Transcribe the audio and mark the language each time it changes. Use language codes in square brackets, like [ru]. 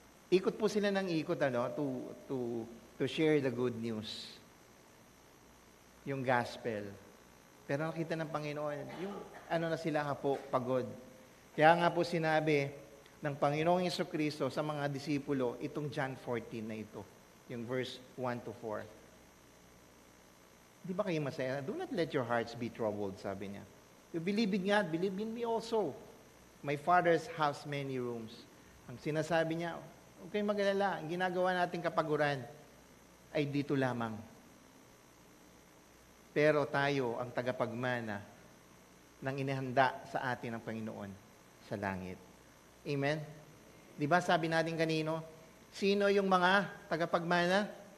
[tl] Ikot po sila ng ikot, [en] to share the good news. [tl] Yung gospel. Pero nakita ng Panginoon, na sila po, pagod. Kaya nga po sinabi ng Panginoong Jesucristo sa mga disipulo, itong John 14 na ito, yung verse 1 to 4. Di ba kayo masaya? [en] Do not let your hearts be troubled, [tl] sabi niya. [en] You believe in God, believe in me also. My Father's house many rooms. [tl] Ang sinasabi niya, huwag kayong mag-alala, ang ginagawa nating kapaguran ay dito lamang. Pero tayo ang tagapagmana ng inihanda sa atin ng Panginoon sa langit. Amen? Di ba sabi natin kanino? Sino yung mga tagapagmana?